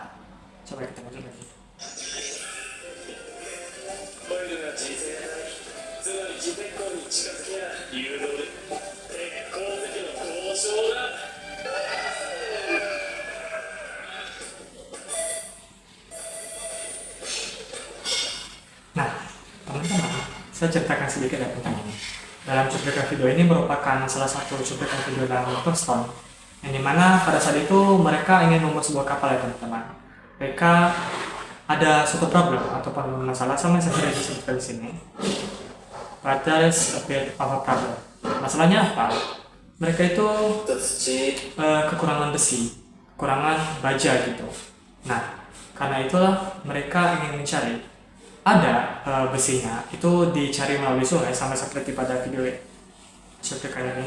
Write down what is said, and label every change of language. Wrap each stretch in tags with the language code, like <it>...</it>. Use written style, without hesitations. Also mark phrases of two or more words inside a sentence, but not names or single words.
<id>Coba kita lanjut lagi.</id> <ja>コイルが磁性体、つまり磁鉄鉱に近づきゃ誘導で鉄鉱石の交渉だ。</ja> <id>Nah, teman-teman, saya ceritakan sedikit ya tentang ini. Dalam cuplikan video ini merupakan salah satu cuplikan video dalam Dr. Stone, yang dimana pada saat itu mereka ingin membuat sebuah kapal ya teman-teman. Mereka ada suatu problem ataupun masalah, sama yang saya disebutkan di sini.</id> <en>But there is a bit of a problem.</en> <id>Masalahnya apa? Mereka itu kekurangan besi, kekurangan baja gitu. Nah, karena itulah mereka ingin mencari ada besinya, itu dicari melalui sungai, sama seperti pada video cuplikan ini.</id>